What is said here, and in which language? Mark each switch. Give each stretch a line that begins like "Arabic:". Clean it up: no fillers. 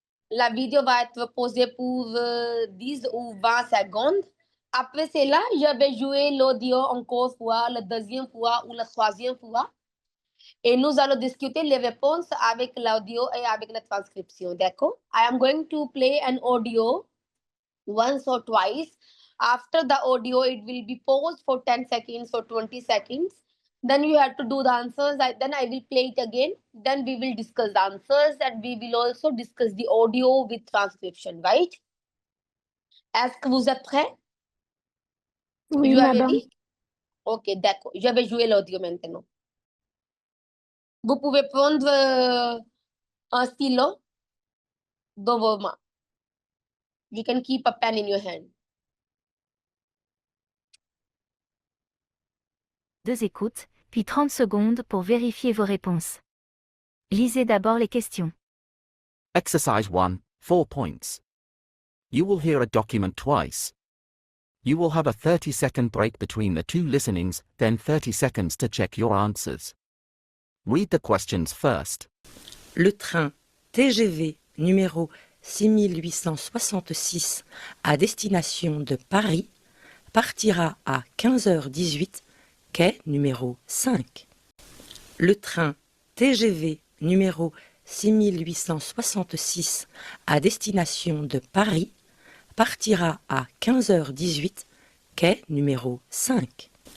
French: La vidéo va être posée pour 10 ou 20 secondes. Après cela, je vais jouer l'audio encore fois, la deuxième fois ou la troisième fois. Et nous allons discuter les réponses avec l'audio et avec la transcription. D'accord?
English: I am going to play an audio once or twice. After the audio, it will be paused for 10 seconds or 20 seconds. Then you have to do the answers. Then I will play it again. Then we will discuss the answers and we will also discuss the audio with transcription, right?
French: Est-ce que vous êtes prêts? Oui,
English: You are
French: madame.
English: ready? Ok,
French: d'accord. Je vais jouer l'audio maintenant. Vous pouvez prendre un stylo dans vos mains.
English: You can keep a pen in your hand.
French: Deux écoutes, puis 30 secondes pour vérifier vos réponses. Lisez d'abord les questions.
English: Exercise 1, 4 points. You will hear a document twice. You will have a 30-second break between the two listenings, then 30 seconds to check your answers. Read the questions first.
French: Le train TGV numéro 6866 à destination de Paris partira à 15h18, quai numéro 5. Le train TGV numéro 6866 à destination de Paris partira à 15h18, quai numéro 5.